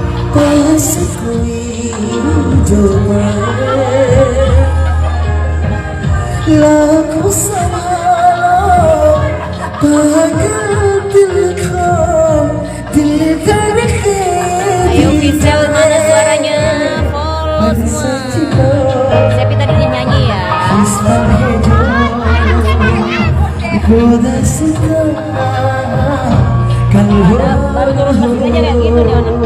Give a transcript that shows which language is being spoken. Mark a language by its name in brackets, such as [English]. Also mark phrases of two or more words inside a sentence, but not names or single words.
[Hindi] बस कोई जो पाए लाखों सवालों पागल दिल को दिल धड़के [Indonesian] Ayo Fisel, mana suaranya? Follow semua. Sepi tadi dia nyanyi ya. Baru turun musik aja kayak gitu nih anak.